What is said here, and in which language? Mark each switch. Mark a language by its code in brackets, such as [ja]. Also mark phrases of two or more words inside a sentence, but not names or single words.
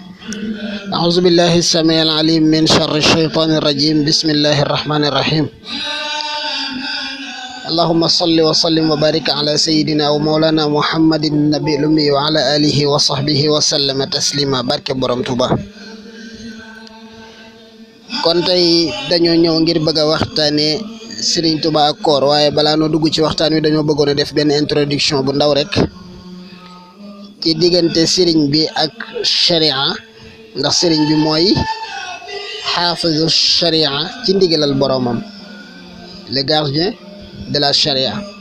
[ar] أعوذ بالله السميع العليم من شر الشيطان الرجيم بسم الله الرحمن الرحيم اللهم صل وسلم وبارك على سيدنا ومولانا محمد النبي الأمي وعلى آله وصحبه وسلم تسليما بارك [wo] borom Tuuba kon tey dañoo ñëw ngir bëgg a waxtaane Serigne Touba ak koor waaye balaa noo dugg ci waxtaan wi dañoo bëggoon a def benn introduction bu ndaw rek ci diggante Serigne bi ak sharia ndax Serigne bi mooy xaafizu sharia ci ndigalal boromam [fr] le gardien de la sharia